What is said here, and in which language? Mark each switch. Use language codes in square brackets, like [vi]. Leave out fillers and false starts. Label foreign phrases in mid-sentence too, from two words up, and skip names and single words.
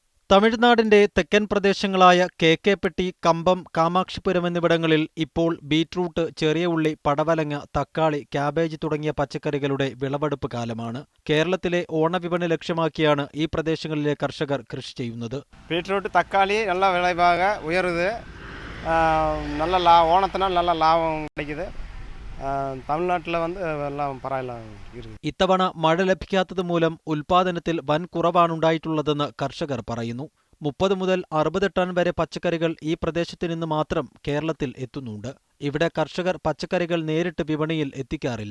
[ml] തമിഴ്നാടിന്റെ തെക്കൻ പ്രദേശങ്ങളായ കെ.കെ.പെട്ടി, കമ്പം, കാമാക്ഷിപുരം എന്നിവിടങ്ങളിൽ ഇപ്പോൾ ബീറ്റ്റൂട്ട്, ചെറിയ ഉള്ളി, പടവലങ്ങ, തക്കാളി, ക്യാബേജ് തുടങ്ങിയ പച്ചക്കറികളുടെ വിളവെടുപ്പ് കാലമാണ്. കേരളത്തിലെ ഓണവിപണി ലക്ഷ്യമാക്കിയാണ് ഈ പ്രദേശങ്ങളിലെ കർഷകർ കൃഷി ചെയ്യുന്നത്. [ta] ബീറ്റ്റൂട്ട്, തക്കാളി நல்ல விளைவாக உயருது. நல்ல ஓணத்தினால் நல்ல லாபம் கிடைக்குது. [ml] തമിഴ്നാട്ടിൽ എല്ലാം പറയലാണ്. ഇത്തവണ മഴ ലഭിക്കാത്തത് മൂലം ഉൽപാദനത്തിൽ വൻ കുറവാണുണ്ടായിട്ടുള്ളതെന്ന് കർഷകർ പറയുന്നു. 30 മുതൽ 60 ടൺ വരെ പച്ചക്കറികൾ ഈ പ്രദേശത്തു നിന്ന് മാത്രം കേരളത്തിൽ എത്തുന്നുണ്ട്. ഇവിടെ കർഷകർ പച്ചക്കറികൾ നേരിട്ട് വിപണിയിൽ എത്തിക്കാറില്ല.